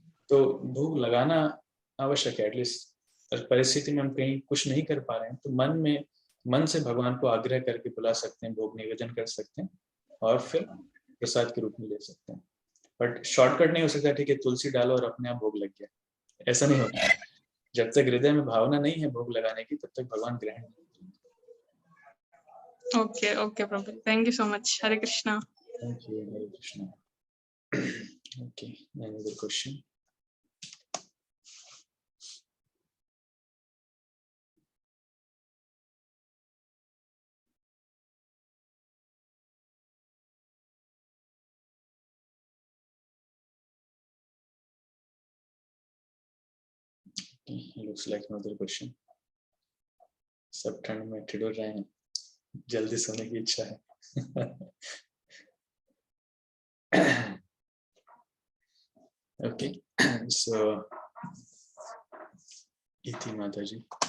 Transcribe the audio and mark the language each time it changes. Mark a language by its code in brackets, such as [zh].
[hi] तो भोग लगाना आवश्यक है। एटलीस्ट परिस्थिति में हम कहीं कुछ नहीं कर पा रहे हैं तो मन से भगवान को आग्रह करके बुला सकते हैं, भोग निवेदन कर सकते हैं और फिर प्रसाद के रूप में ले सकते हैं। बट शॉर्टकट नहीं हो सकता, ठीक है तुलसी डालो और अपने आप भोग लग गया, ऐसा नहीं होता। जब तक हृदय में भावना नहीं है भोग लगाने की, तब तक भगवान ग्रहण नहीं। [en] Okay okay प्रभु, thank you so much. [hi] Hare Krishna. [en] Thank you. Hare Krishna. Okay, another question. Looks like another question. [hi] सब ठंड में ठिठुर रहे हैं, जल्दी सोने की इच्छा है। [en] Okay, so इति माता जी।